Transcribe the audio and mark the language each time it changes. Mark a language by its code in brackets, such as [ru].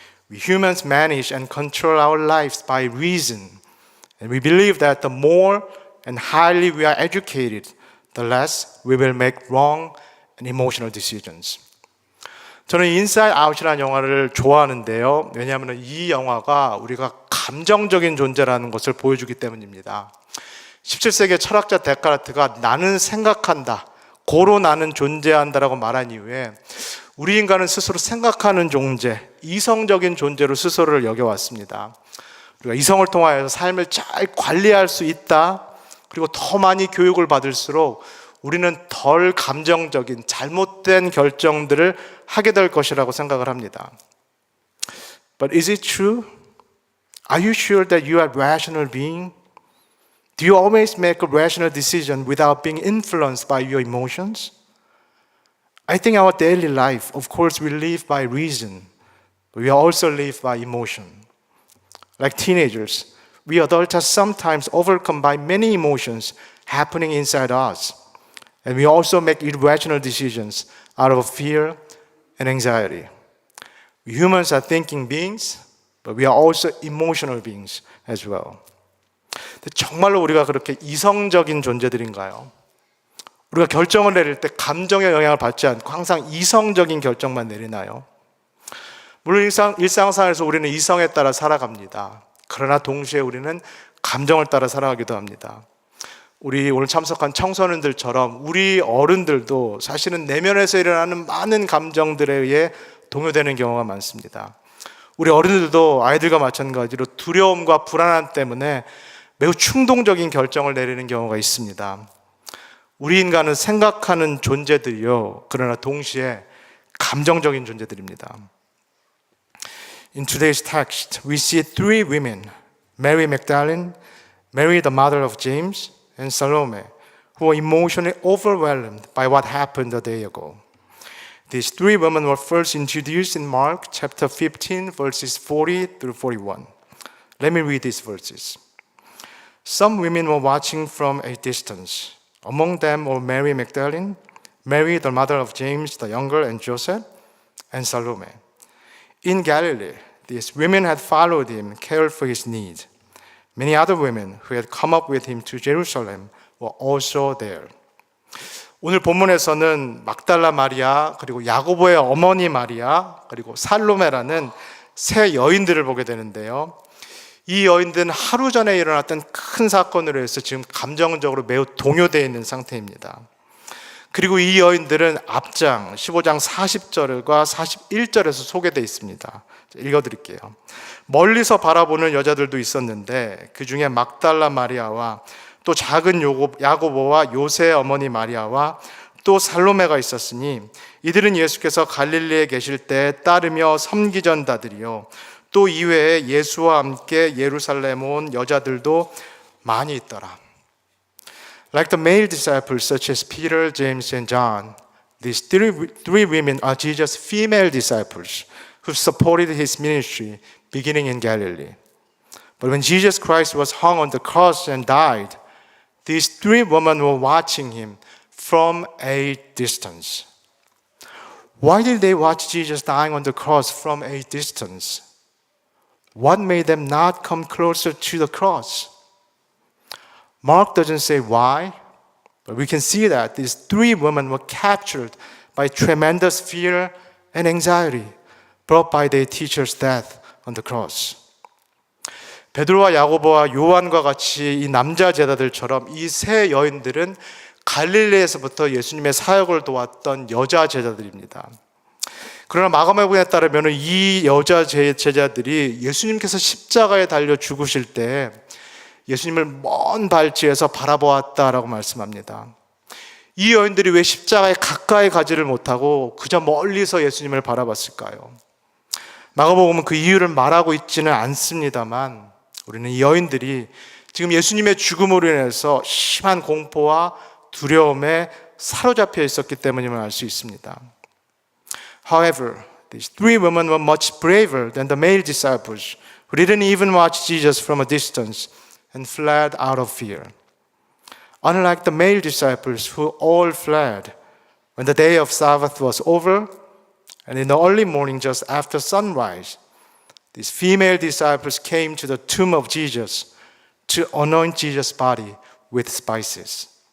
[en] We humans manage and control our lives by reason. And we believe that the more and highly we are educated, the less we will make wrong and emotional decisions. [ko] 저는 인사이드 아웃이라는 영화를 좋아하는데요. 왜냐하면 이 영화가 우리가 감정적인 존재라는 것을 보여주기 때문입니다. 17세기 철학자 데카르트가 나는 생각한다, 고로 나는 존재한다라고 말한 이후에 우리 인간은 스스로 생각하는 존재, 이성적인 존재로 스스로를 여겨왔습니다. 우리가 이성을 통하여서 삶을 잘 관리할 수 있다. 그리고 더 많이 교육을 받을수록 우리는 덜 감정적인 잘못된 결정들을 하게 될 것이라고 생각을 합니다. [en] But is it true? Are you sure that you are a rational being? Do you always make a rational decision without being influenced by your emotions? I think our daily life, of course, we live by reason, but we also live by emotion. Like teenagers, we adults are sometimes overcome by many emotions happening inside us. And we also make irrational decisions out of fear and anxiety. We humans are thinking beings, but we are also emotional beings as well. [ko] 정말로 우리가 그렇게 이성적인 존재들인가요? 우리가 결정을 내릴 때 감정의 영향을 받지 않고 항상 이성적인 결정만 내리나요? 물론 일상생활에서 우리는 이성에 따라 살아갑니다. 그러나 동시에 우리는 감정을 따라 살아가기도 합니다. 우리 오늘 참석한 청소년들처럼 우리 어른들도 사실은 내면에서 일어나는 많은 감정들에 의해 동요되는 경우가 많습니다. 우리 어른들도 아이들과 마찬가지로 두려움과 불안함 때문에 매우 충동적인 결정을 내리는 경우가 있습니다. 우리 인간은 생각하는 존재들이요, 그러나 동시에 감정적인 존재들입니다. [en] In today's text, we see three women, Mary Magdalene, Mary the mother of James, and Salome, who were emotionally overwhelmed by what happened a day ago. These three women were first introduced in Mark chapter 15, verses 40 through 41. Let me read these verses. Some women were watching from a distance. Among them were Mary Magdalene, Mary the mother of James the younger and Joseph, and Salome. In Galilee, these women had followed him, cared for his needs. Many other women who had come up with him to Jerusalem were also there. [ko] 오늘 본문에서는 막달라 마리아, 그리고 야고보의 어머니 마리아, 그리고 살로메라는 세 여인들을 보게 되는데요. 이 여인들은 하루 전에 일어났던 큰 사건으로 해서 지금 감정적으로 매우 동요되어 있는 상태입니다. 그리고 이 여인들은 앞장 15장 40절과 41절에서 소개되어 있습니다. 읽어드릴게요. 멀리서 바라보는 여자들도 있었는데 그 중에 막달라 마리아와 또 작은 야고보와 요새의 어머니 마리아와 또 살로메가 있었으니 이들은 예수께서 갈릴리에 계실 때 따르며 섬기전다들이요 또 이외에 예수와 함께 예루살렘 온 여자들도 많이 있더라. [en] Like the male disciples such as Peter, James, and John, these three women are Jesus' female disciples who supported his ministry beginning in Galilee. But when Jesus Christ was hung on the cross and died, these three women were watching him from a distance. Why did they watch Jesus dying on the cross from a distance? What made them not come closer to the cross? Mark doesn't say why, but we can see that these three women were captured by tremendous fear and anxiety brought by their teacher's death on the cross. [ko] 베드로와 야고보와 요한과 같이 이 남자 제자들처럼 이 세 여인들은 갈릴리에서부터 예수님의 사역을 도왔던 여자 제자들입니다. 그러나 마가복음에 따르면 이 여자 제자들이 예수님께서 십자가에 달려 죽으실 때 예수님을 먼 발치에서 바라보았다라고 말씀합니다. 이 여인들이 왜 십자가에 가까이 가지를 못하고 그저 멀리서 예수님을 바라봤을까요? 마가복음은 그 이유를 말하고 있지는 않습니다만 우리는 이 여인들이 지금 예수님의 죽음으로 인해서 심한 공포와 두려움에 사로잡혀 있었기 때문임을 알 수 있습니다. [en] However, these three women were much braver than the male disciples who didn't even watch Jesus from a distance and fled out of fear. Unlike the male disciples who all fled when the day of Sabbath was over and in the early morning just after sunrise, these female disciples came to the tomb of Jesus to anoint Jesus' body with spices.